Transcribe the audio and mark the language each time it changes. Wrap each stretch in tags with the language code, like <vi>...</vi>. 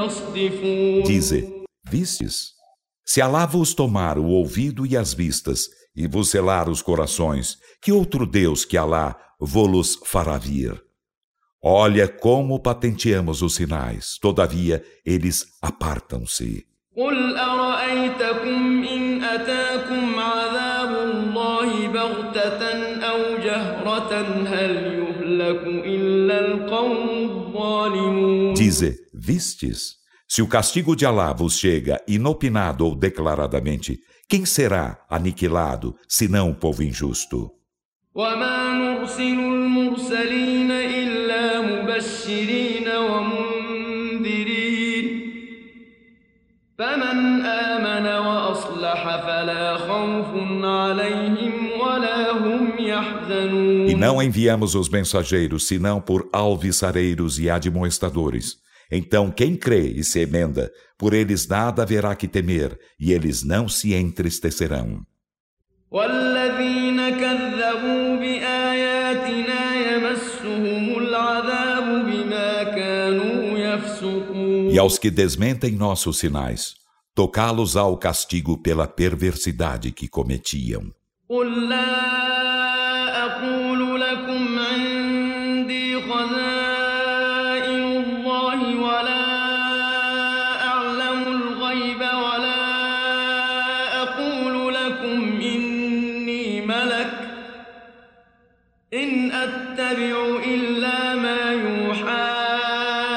<pt>Dize, vistes? Se Alá vos tomar o ouvido e as vistas, e vos selar os corações, que outro Deus que Alá vos fará vir? Olha como patenteamos os sinais, todavia eles apartam-se.</pt> <ar>قل أرأيتكم إن أتاكم عذاب الله بغتة أو جهرة هل يهلك إلا القوم الظالمون.</ar> <pt>Dize, vistes? Se o castigo de Allah vos chega inopinado ou declaradamente, quem será aniquilado, senão o povo injusto?</pt> <ar>وما نرسل المرسلين إلا مبشرين ومنذرين فمن آمن وأصلح فلا خوف عليهم ولا هم يحزنون.</ar> <pt>E não enviamos os mensageiros senão por alvissareiros e admoestadores. Então quem crê e se emenda, por eles nada haverá que temer e eles não se entristecerão.</pt> <ar>والذين كذبوا بآياتنا يمسهم العذاب بما كانوا يفسقون.</ar> <pt>E aos que desmentem nossos sinais, tocá-los ao castigo pela perversidade que cometiam.</pt> <ar>قل لا أقول لكم عندي خزائن الله ولا أعلم الغيب ولا أقول لكم إني ملك إن أتبع إلا ما يوحى إلي.</ar>